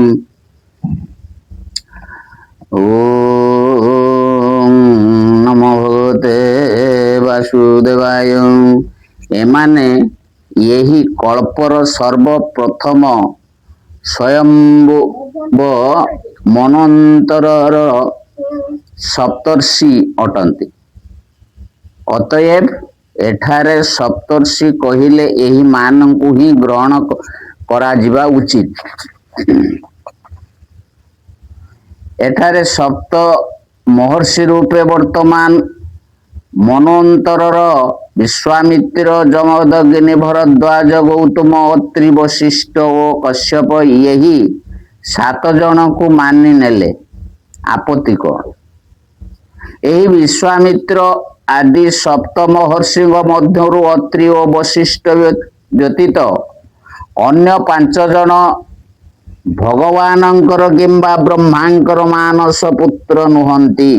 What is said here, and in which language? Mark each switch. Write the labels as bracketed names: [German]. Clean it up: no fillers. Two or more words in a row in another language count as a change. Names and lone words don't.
[Sanskrit] ओं नमो भगवते वासुदेवाय। [Odia] ଏମାନେ ଏହି କଳ୍ପର ସର୍ବପ୍ରଥମ ସ୍ୱାୟମ୍ଭୁବ ମନ୍ୱନ୍ତରର ସପ୍ତର୍ଷି ଅଟନ୍ତି। ଅତଏବ ଏଠାରେ ସପ୍ତର୍ଷି କହିଲେ ଏହି ମାନଙ୍କୁ ହିଁ ଗ୍ରହଣ କରାଯିବା ଉଚିତ। ଏଠାରେ ସପ୍ତ ମହର୍ଷି ରୂପେ ବର୍ତ୍ତମାନ ମନ୍ୱନ୍ତରର ବିଶ୍ୱାମିତ୍ର ଜମଦଗ୍ନି ଭରଦ୍ୱାଜ ଗୌତମ ଅତ୍ରି ବଶିଷ୍ଠ ଓ କଶ୍ୟପ ଏହି 7 ଜଣଙ୍କୁ ମାନି ନେଲେ ଆପତ୍ତି କ'ଣ। ଏହି ବିଶ୍ୱାମିତ୍ର ଆଦି ସପ୍ତ ମହର୍ଷି ମଧ୍ୟରୁ ଅତ୍ରି ଓ ବଶିଷ୍ଠ ବ୍ୟତୀତ ଅନ୍ୟ 5 ଜଣ ଭଗବାନଙ୍କର କିମ୍ବା ବ୍ରହ୍ମାଙ୍କର ମାନସ ପୁତ୍ର ନୁହନ୍ତି।